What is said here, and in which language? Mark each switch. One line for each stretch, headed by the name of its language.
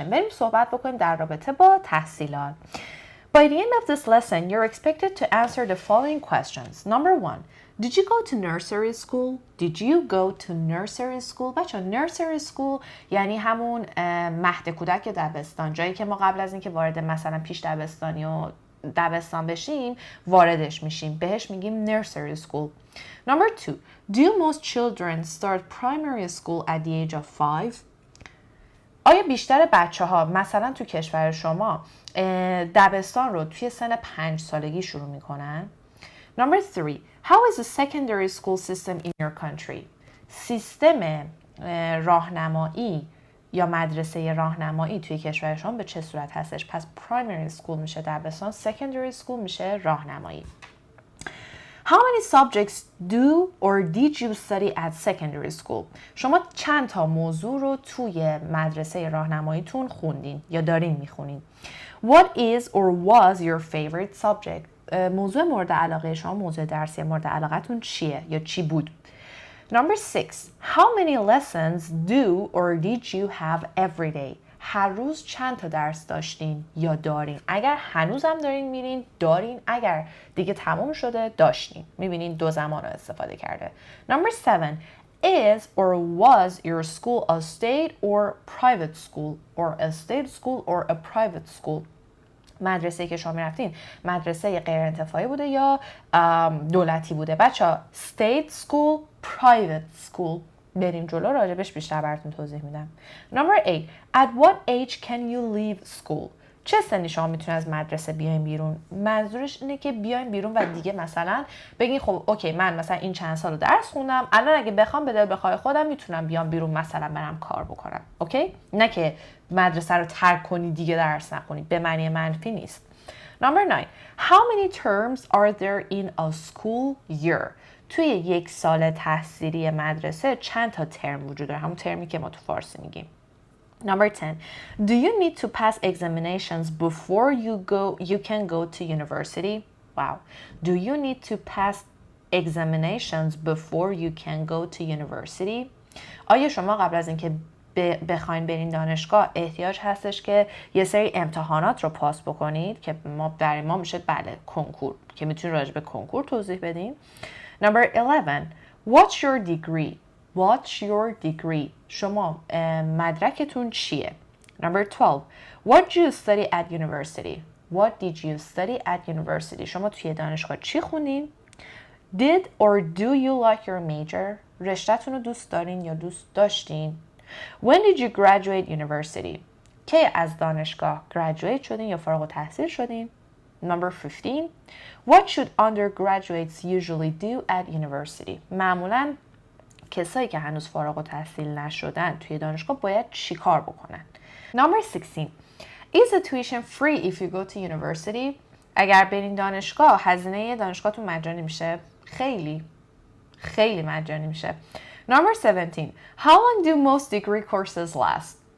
Persian: بریم صحبت بکنیم در رابطه با تحصیلات.
English: By the end of this lesson, you're expected to answer the following questions. Number 1. Did you go to nursery school? Did you go to nursery school?
Persian: بچه nursery school یعنی همون مهد کودک یا دبستان، جایی که ما قبل از اینکه وارد مثلا پیش دبستانی و دبستان بشیم واردش میشیم، بهش میگیم nursery school.
English: Number 2. Do most children start primary school at the age of 5?
Persian: آیا بیشتر بچه ها مثلا تو کشور شما دبستان رو توی سن 5 سالگی شروع میکنن؟
English: Number 3. How is the secondary school system in your country?
Persian: سیستم راهنمایی یا مدرسه راهنمایی توی کشور شما به چه صورت هستش؟ پس primary school میشه دبستان، secondary school میشه راهنمایی.
English: How many subjects do or did you study at secondary school?
Persian: شما چند تا موضوع رو توی مدرسه راهنماییتون خوندین یا دارین میخونین؟
English: What is or was your favorite subject?
Persian: موضوع مورد علاقه شما، موضوع درسی مورد علاقتون چیه یا چی بود؟
English: Number 6. How many lessons do or did you have every day?
Persian: هر روز چند تا درس داشتین یا دارین؟ اگر هنوزم دارین میرین دارین، اگر دیگه تموم شده داشتین. میبینین دو زمان رو استفاده کرده.
English: Number 7. Is or was your school a state or private school or a state school or a private school?
Persian: مدرسه که شما میرفتین مدرسه غیر انتفاعی بوده یا دولتی بوده؟ بچه state school, private school. بریم جلو، راجبش بیشتر براتون توضیح میدم.
English: Number 8. At what age can you leave school?
Persian: چه سنی شما میتونید از مدرسه بیاین بیرون؟ منظورش اینه که بیاین بیرون و دیگه مثلا بگین خب اوکی من مثلا این چند سال درس خوندم، الان اگه بخوام به دل بخوای خودم میتونم بیام بیرون مثلا برم کار بکنم. اوکی؟ نه که مدرسه رو ترک کنی دیگه درس نخونی، به معنی منفی نیست.
English: Number 9. How many terms are there in a school year?
Persian: توی یک سال تحصیلی مدرسه چند تا ترم وجود داره؟ همون ترمی که ما تو فارسی میگیم.
English: Number 10. Do you need to pass examinations before you can go to university? Wow. Do you need to pass examinations before you can go to university?
Persian: آیا شما قبل از اینکه بخواین برین دانشگاه احتیاج هستش که یه سری امتحانات رو پاس بکنید که برای ما میشه بله کنکور، که میتونید راجع به کنکور توضیح بدین.
English: Number 11. What's your degree? What's your degree?
Persian: شما مدرکتون چیه؟
English: Number 12. What did you study at university? What did you study at university?
Persian: شما توی دانشگاه چی خوندین؟
English: Did or do you like your major?
Persian: رشته‌تون رو دوست دارین یا دوست داشتین؟
English: When did you graduate university?
Persian: کی از دانشگاه graduate شدین یا فارغ التحصیل شدین؟
English: Number 15. What should undergraduates usually do at university?
Persian: معمولاً کسایی که هنوز فارغ التحصیل نشدن توی دانشگاه باید چی کار بکنن؟ Number 16.
English: Is the tuition free if you go to university?
Persian: اگر برین دانشگاه هزینه دانشگاهتون مجانی میشه؟ خیلی مجانی میشه.
English: Number 17. How long do most degree courses last?